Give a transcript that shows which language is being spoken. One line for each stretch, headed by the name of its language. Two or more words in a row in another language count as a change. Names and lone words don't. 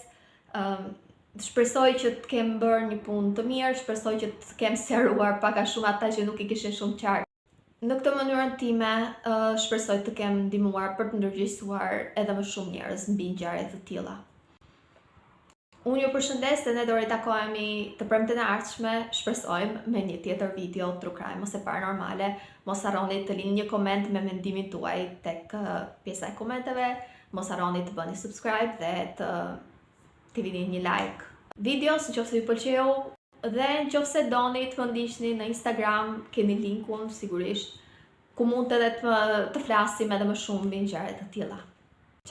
Albanian: Shpresoj që të kem bërë një punë të mirë, shpresoj që të kem sqaruar pak a shumë ata që nuk i kishin shumë qartë. Në këtë mënyrën time, shpresoj të kem ndihmuar për të ndërgjegjësuar edhe më shumë njerëz mbi ngjarje të tilla. Unë ju përshëndes dhe ne do ritakohemi të premten e ardhshme, shpresojmë me një tjetër video
English: true crime
Albanian: ose paranormale. Mos harroni të lini një koment me mendimin tuaj tek pjesa e komenteve, mos harroni të bëni subscribe dhe të vini një like videos nëse ju pëlqeu. Dhe nëse doni të më ndiqni në Instagram, keni linkun sigurisht, ku mund edhe të flasim edhe më shumë mbi ngjarje të tilla.